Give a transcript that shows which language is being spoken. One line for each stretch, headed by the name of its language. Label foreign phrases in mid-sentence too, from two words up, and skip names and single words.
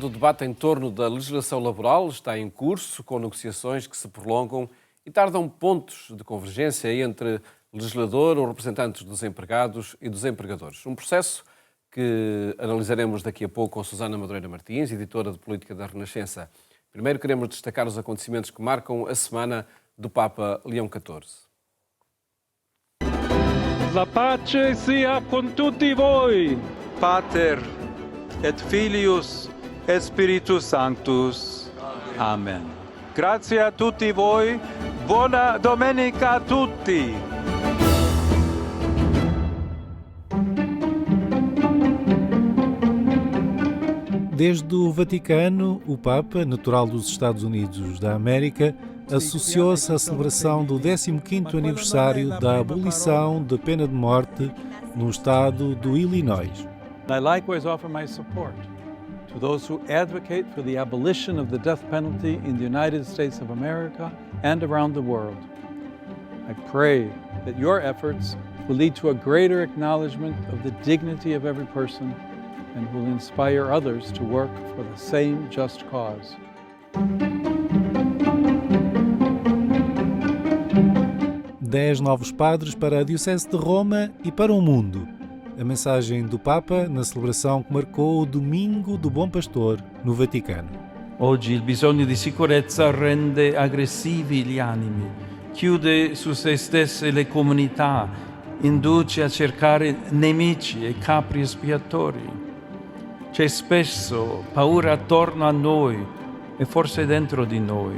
Portuguese: O debate em torno da legislação laboral está em curso, com negociações que se prolongam e tardam pontos de convergência entre legislador ou representantes dos empregados e dos empregadores. Um processo que analisaremos daqui a pouco com Susana Madureira Martins, editora de Política da Renascença. Primeiro queremos destacar os acontecimentos que marcam a semana do Papa Leão XIV.
Italian: La pace sia con tutti voi.
Latin: Pater et Filius et Spiritus Sanctus.
Italian: Amen. Grazie a tutti voi. Buona domenica a tutti.
Portuguese: Desde o Vaticano, o Papa, natural dos Estados Unidos da América, associou-se à celebração do 15º aniversário da abolição da pena de morte no estado do Illinois.
English: I likewise offer my support to those who advocate for the abolition of the death penalty in the United States of America and around the world. I pray that your efforts will lead to a greater acknowledgement of the dignity of every person and will inspire others to work for the same just cause.
Portuguese: 10 novos padres para a Diocese de Roma e para o mundo. A mensagem do Papa na celebração que marcou o Domingo do Bom Pastor no Vaticano.
Italian: Oggi il bisogno di sicurezza rende aggressivi gli animi, chiude su se stesse le comunità, induce a cercare nemici e capri espiatori. C'è spesso paura attorno a noi e forse dentro di noi.